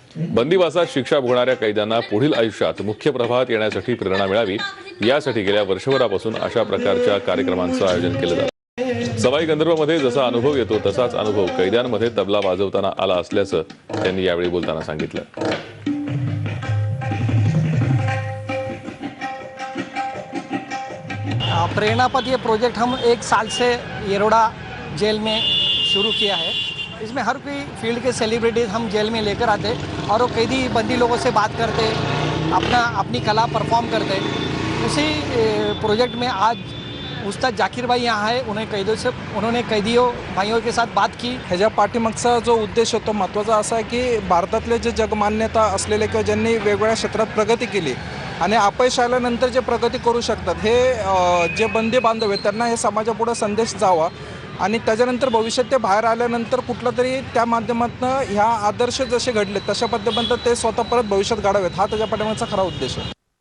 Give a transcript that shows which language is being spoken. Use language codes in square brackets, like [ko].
[mr] बंदिवासात शिक्षा भोगणाऱ्या कैद्यांना पुढील आयुष्यात मुख्य प्रवाहात येण्यासाठी प्रेरणा मिळावी यासाठी गेल्या वर्षभरापासून अशा प्रकारच्या कार्यक्रमांचं आयोजन केलं जातं. सवाई गंधर्वमध्ये जसा अनुभव येतो तसाच अनुभव कैद्यांमध्ये तबला वाजवताना आला असल्याचं त्यांनी यावेळी बोलताना सांगितलं. [hi] प्रेरणापथ ये प्रोजेक्ट हम 1 साल से येरवडा जेल में शुरू किया है. इसमें हर कोई फील्ड के सेलिब्रिटीज़ हम जेल में लेकर आते और वो कैदी बंदी लोगों से बात करते, अपनी कला परफॉर्म करते. उसी प्रोजेक्ट में आज उस्ताद जाकीर भाई यहाँ है. उन्होंने कैदियों भाइयों के साथ बात की. [mr] ह्याच्या पाठीमागचा जो उद्देश होतो महत्त्वाचा असा आहे की भारतातले जे जगमान्यता असलेले किंवा ज्यांनी वेगवेगळ्या क्षेत्रात प्रगती केली आणि अपयश आल्यानंतर जे प्रगती करू शकतात हे जे बंदी बांधव आहेत त्यांना हे समाजापुढे संदेश जावा आणि त्याच्यानंतर भविष्यात ते बाहेर आल्यानंतर कुठलं तरी त्या माध्यमातून ह्या आदर्श जसे घडले तशा पद्धतीने ते स्वतः परत भविष्यात घडावेत, हा त्याच्या पाठीमागचा खरा उद्देश आहे.